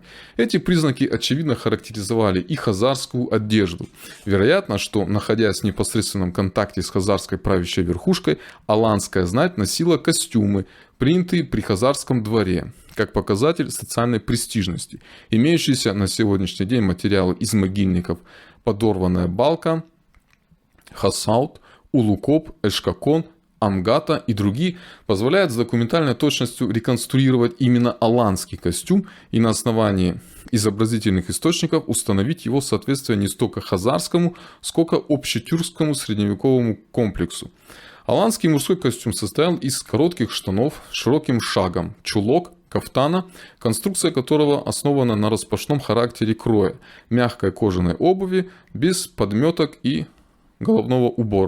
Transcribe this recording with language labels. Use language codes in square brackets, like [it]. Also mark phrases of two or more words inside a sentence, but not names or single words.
[ru] Эти признаки очевидно характеризовали и хазарскую одежду. Вероятно, что, находясь в непосредственном контакте с хазарской правящей верхушкой, аланская знать носила костюмы, принятые при хазарском дворе, как показатель социальной престижности. Имеющиеся на сегодняшний день материалы из могильников подорванная балка, хасаут, улукоп, эшкакон, Амгата и другие позволяют с документальной точностью реконструировать именно аланский костюм и на основании изобразительных источников установить его соответствие не столько хазарскому, сколько общетюркскому средневековому комплексу. Аланский мужской костюм состоял из коротких штанов с широким шагом, чулок, кафтана, конструкция которого основана на распашном характере кроя, мягкой кожаной обуви, без подметок и головного убора.